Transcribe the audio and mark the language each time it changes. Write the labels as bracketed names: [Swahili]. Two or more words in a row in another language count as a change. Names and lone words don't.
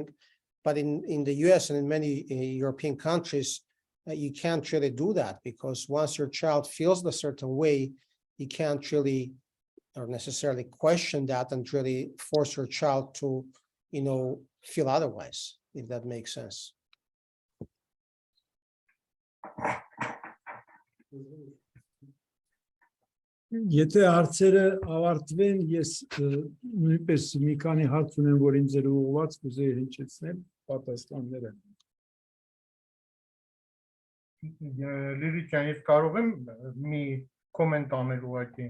[English] But in the US and in many European countries, you can't really do that, because once your child feels a certain way, you can't really or necessarily question that and really force your child to, feel otherwise, if that makes sense. [Armenian] Եթե հարցերը ավարտվեն, ես նույնպես մի քանի հարց ունեմ, որ ինձ ուղղված կուզեի հնչեցնել պատասխանները։ Լիլի ջան, ես կարող եմ մի կոմենտ անել ուղղակի։